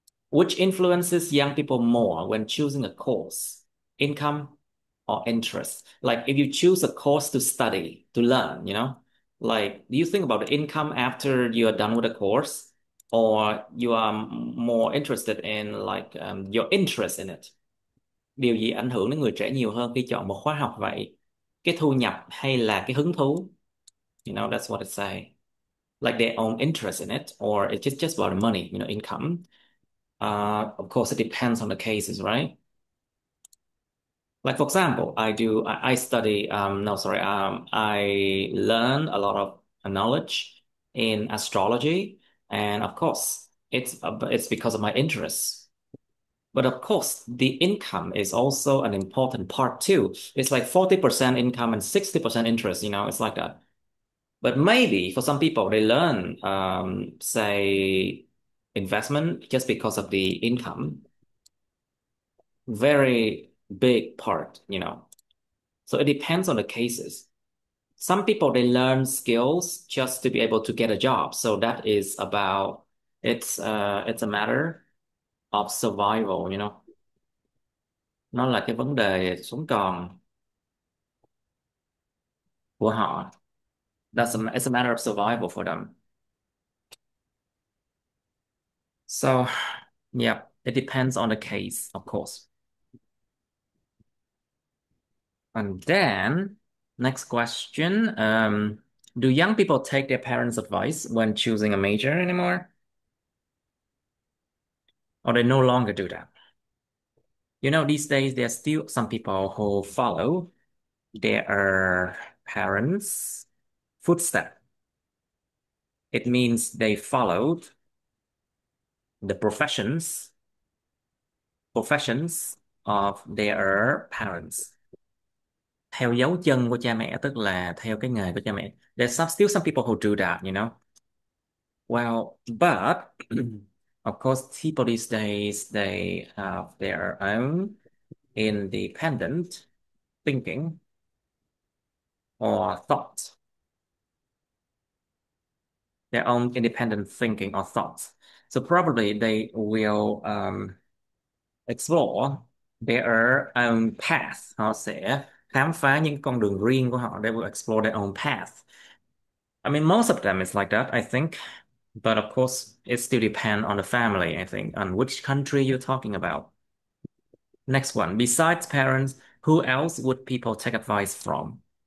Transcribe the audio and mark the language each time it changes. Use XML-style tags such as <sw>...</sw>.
<en>Which influences young people more when choosing a course, income or interest? Like if you choose a course to study, to learn, like do you think about the income after you are done with the course, or you are more interested in like your interest in it?</en> <vi>Điều gì ảnh hưởng đến người trẻ nhiều hơn khi chọn một khóa học vậy? Cái thu nhập hay là cái hứng thú?</vi> <en>That's what it say. Like their own interest in it, or it's just about the money, income. Of course, it depends on the cases, right? Like for example, I study. No, sorry. I learn a lot of knowledge in astrology, and of course, it's because of my interests. But of course, the income is also an important part too. It's like 40% income and 60% interest, it's like that. But maybe for some people, they learn, say, investment just because of the income. Very big part. So it depends on the cases. Some people, they learn skills just to be able to get a job. So that is about, it's a matter of survival.</en> <vi>Nó là cái vấn đề sống còn của họ.</vi> <en>It's a matter of survival for them. So, yeah, it depends on the case, of course. And then Next question. Do young people take their parents' advice when choosing a major anymore? Or they no longer do that? These days there are still some people who follow their parents' footsteps. It means they followed the professions of their parents.</en> <vi>Theo dấu chân của cha mẹ, tức là theo cái nghề của cha mẹ.</vi> <en>Still some people who do that. Well, but of course, people these days they have their own independent thinking or thoughts, their own independent thinking or thoughts. So probably they will explore their own path.</en> <vi>Họ sẽ khám phá những con đường riêng của họ.</vi> <en>They will explore their own path. I mean, most of them is like that, I think. But of course, it still depends on the family, I think, on which country you're talking about. Next one. Besides parents, who else would people take advice from?</en>